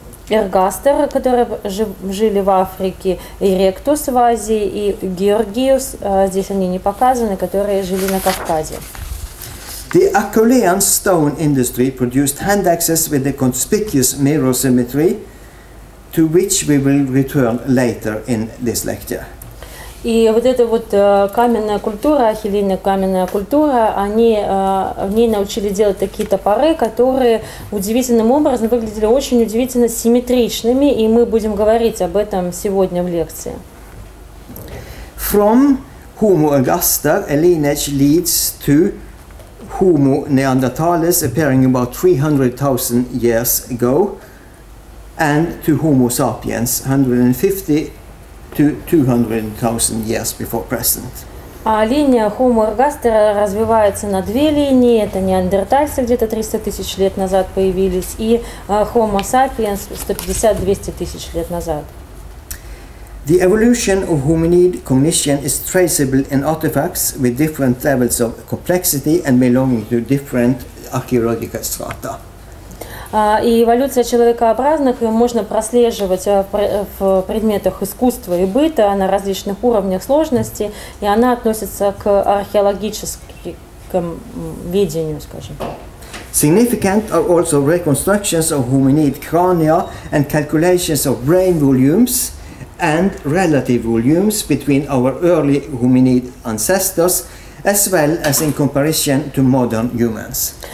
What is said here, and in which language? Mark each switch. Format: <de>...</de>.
<ru>Эргастер, которые жили в Африке, Эректус в Азии, и Георгиус, здесь они не показаны, которые жили на Кавказе.</ru> <en>The Acheulean stone industry produced hand axes with a conspicuous mirror symmetry, to which we will return later in this lecture.</en> <ru>И вот эта вот каменная культура, ахиллейная каменная культура, они в ней научили делать такие топоры, которые удивительным образом выглядели очень удивительно симметричными, и мы будем говорить об этом сегодня в лекции.</ru> <en>From Homo ergaster, a lineage leads to Homo neanderthalis, appearing about 300,000 years ago, and to Homo sapiens, 150 to 200,000 years before present.</en> <ru>А линия Homo ergaster развивается на 2 линии. Это неандертальцы где-то 300 тысяч лет назад появились, и Homo sapiens 150-200 тысяч лет назад.</ru> <en>The evolution of hominid cognition is traceable in artifacts with different levels of complexity and belonging to different archaeological strata.</en> <ru>И эволюция человекообразных можно прослеживать в предметах искусства и быта на различных уровнях сложности, и она относится к археологическому видению, скажем.</ru> <en>Significant are also reconstructions of hominid crania and calculations of brain volumes and relative volumes between our early hominid ancestors, as well as in comparison to modern humans.</en>